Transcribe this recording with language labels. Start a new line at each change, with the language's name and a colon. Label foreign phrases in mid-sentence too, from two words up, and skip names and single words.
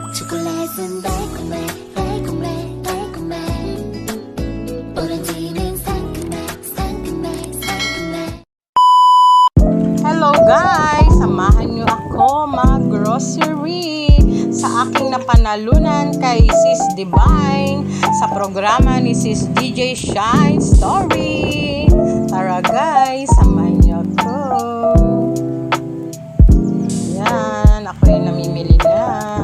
Korean: 초콜릿은 달콤해 달콤해 달콤해 오렌지는 상큼해 상큼해 상큼해.
English: Hello guys!
Filipino: Samahan nyo ako mag-grocery sa aking napanalunan kay Sis Divine sa programa ni Sis DJ Shine Story. Tara guys, samahan nyo ako. Yan, ako yung namimili na.